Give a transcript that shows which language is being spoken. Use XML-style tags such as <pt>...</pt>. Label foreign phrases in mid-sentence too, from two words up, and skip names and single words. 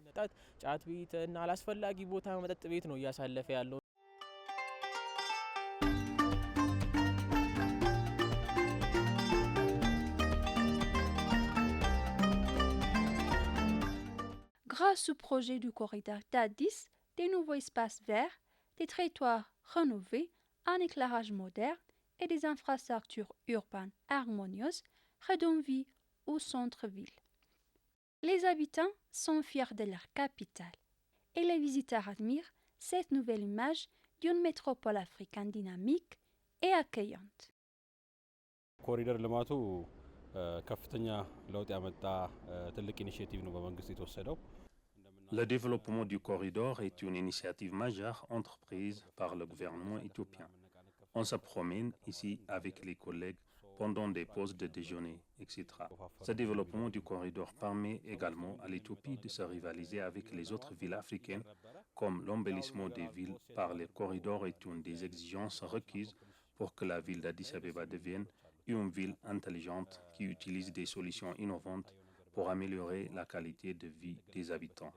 <fr>Grâce au projet du corridor d'Addis, des nouveaux espaces verts, des territoires rénovés, un éclairage moderne et des infrastructures urbaines harmonieuses redonnent vie au centre-ville. Les habitants sont fiers de leur capitale et les visiteurs admirent cette nouvelle image d'une métropole africaine dynamique et accueillante.</fr> <am>ኮሪደር ልማቱ ከፍተኛ ለውጥ ያመጣ ትልቅ ኢኒሼቲቭ ነው በመንግስት የተወሰደው።</am> <fr>Le développement du corridor est une initiative majeure entreprise par le gouvernement éthiopien. On se promène ici avec les collègues pendant des pauses de déjeuner, etc. Ce développement du corridor permet également à l'Éthiopie de se rivaliser avec les autres villes africaines, comme l'embellissement des villes par les corridors est une des exigences requises pour que la ville d'Addis Abeba devienne une ville intelligente qui utilise des solutions innovantes pour améliorer la qualité de vie des habitants.</fr>